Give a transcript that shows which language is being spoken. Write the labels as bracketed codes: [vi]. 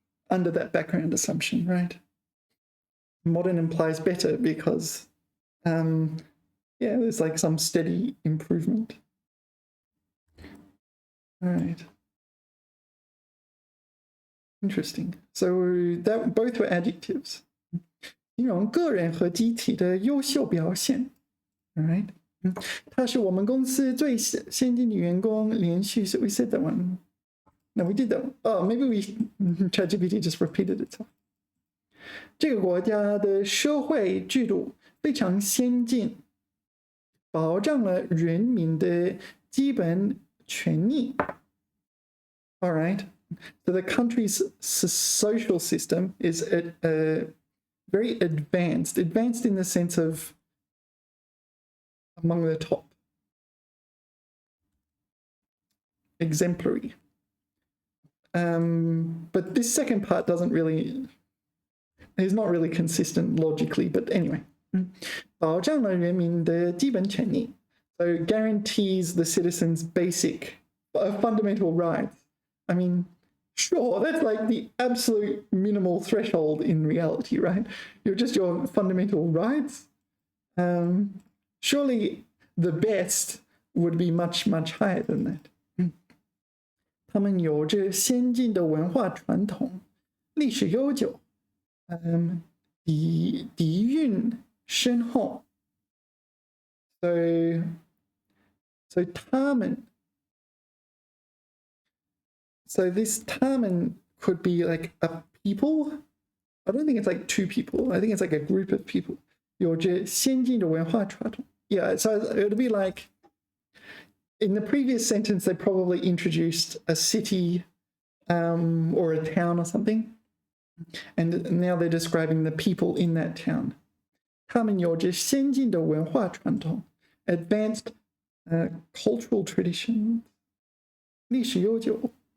[en] Under that background assumption, right? Modern implies better because, yeah, there's like some steady improvement. All right. Interesting. So that both were adjectives. [zh] 形容个人和集体的优秀表现。 [en] All right. [zh] 他是我们公司最先进的员工，连续 [en] we said that one. No, we did that one. Oh, maybe ChatGPT just repeated itself. [zh] 这个国家的社会制度非常先进，保障了人民的基本权利。 [en] All right. So the country's social system is very advanced. Advanced in the sense of among the top. Exemplary. But this second part is not really consistent logically, but anyway. [zh] 保障了人民的基本权利. [en] So guarantees the citizens' basic, fundamental rights. I mean, sure, that's like the absolute minimal threshold in reality, right? You're just your fundamental rights. Surely the best would be much, much higher than that. [zh] 他们有着先进的文化传统，历史悠久，底蕴深厚。 [en] So 他们 So this 他们 could be like a people. I don't think it's like two people. I think it's like a group of people. [zh] 有着先进的文化传统. [en] Yeah, so it would be like in the previous sentence, they probably introduced a city or a town or something. And now they're describing the people in that town. [zh] 他们有着先进的文化传统, [en] advanced cultural tradition, [zh] 历史悠久.